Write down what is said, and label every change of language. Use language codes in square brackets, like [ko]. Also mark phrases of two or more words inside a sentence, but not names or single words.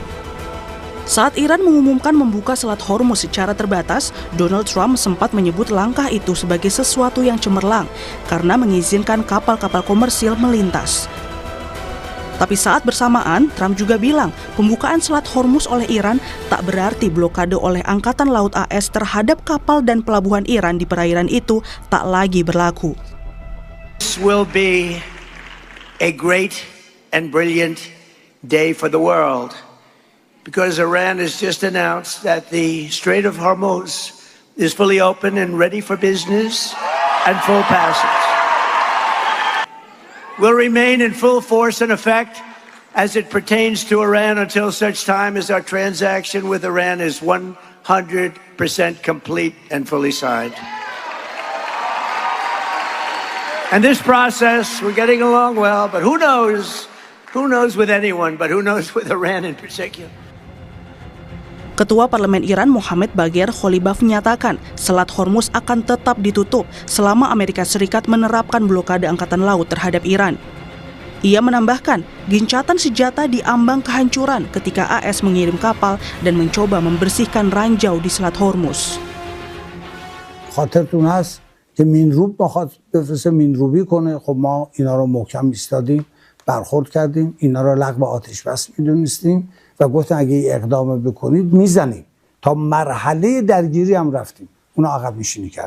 [id] Saat Iran mengumumkan membuka Selat Hormuz secara terbatas, Donald Trump sempat menyebut langkah itu sebagai sesuatu yang cemerlang karena mengizinkan kapal-kapal komersil melintas. Tapi saat bersamaan, Trump juga bilang pembukaan Selat Hormuz oleh Iran tak berarti blokade oleh Angkatan Laut AS terhadap kapal dan pelabuhan Iran di perairan itu tak lagi berlaku. [en] This will be a great and brilliant day for the world. Because Iran has just announced that the Strait of Hormuz is fully open and ready for business and full passage. Will remain in full force and effect as it pertains to Iran until such time as our transaction with Iran is 100% complete and fully signed. And this process, we're getting along well, but who knows with anyone, but who knows with Iran in particular. [id] Ketua Parlemen Iran Mohammad Bagher Kholibaf menyatakan Selat Hormuz akan tetap ditutup selama Amerika Serikat menerapkan blokade angkatan laut terhadap Iran. Ia menambahkan, gencatan senjata di ambang kehancuran ketika AS mengirim kapal dan mencoba membersihkan ranjau di Selat Hormuz. [fa] خاطرتون هست که مینروب بخواد بفرسته مینروبی کنه، خب ما اینا رو محکم ایستادیم، برخورد کردیم، اینا رو لغو آتش بس میدونستیم و گفتن اگه اقدام بکنید میزنیم. تا مرحله درگیری هم رفتیم، اونا عقب نشینی کرد.